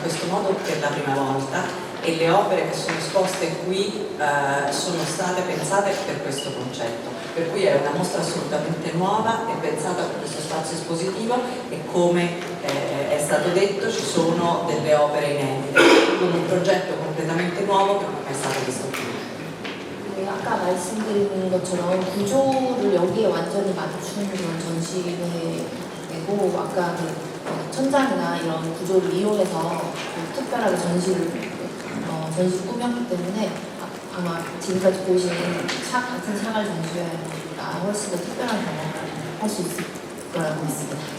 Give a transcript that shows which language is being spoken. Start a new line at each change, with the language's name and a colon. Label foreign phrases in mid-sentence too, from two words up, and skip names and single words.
Italian: questo modo per la prima volta e le opere che sono esposte qui sono state pensate per questo concetto, per cui è una mostra assolutamente nuova, è pensata per questo spazio espositivo e come è stato detto ci sono delle opere inedite, con un progetto completamente nuovo che non è mai stato visto prima.
Korean: 아까 말씀드린 것처럼 구조를 여기에 완전히 맞춘 그런 전시회이고 아까 그 천장이나 이런 구조를 이용해서 특별하게 전시를 꾸몄기 때문에 아마 지금까지 보신 같은 샤갈 전시회가 훨씬 더 특별한 경험을 할 수 있을 거라고 믿습니다.